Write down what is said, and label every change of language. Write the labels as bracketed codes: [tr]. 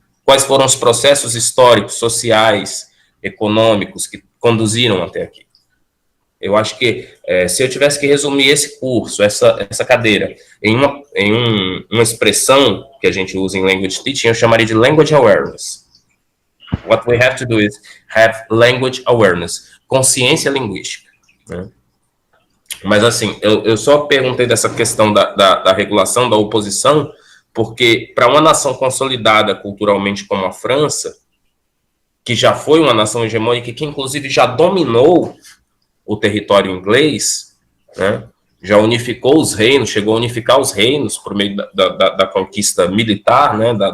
[pt] Quais foram os processos históricos, sociais, econômicos que conduziram até aqui? Eu acho que, se eu tivesse que resumir esse curso, essa cadeira, em uma expressão que a gente usa em Language Teaching, eu chamaria de Language Awareness. [en] What we have to do is have language awareness, [pt] consciência linguística. Né? Mas, assim, eu só perguntei dessa questão da regulação, da oposição, porque para uma nação consolidada culturalmente como a França, que já foi uma nação hegemônica, que inclusive já dominou o território inglês, né, já unificou os reinos, chegou a unificar os reinos por meio da conquista militar, né,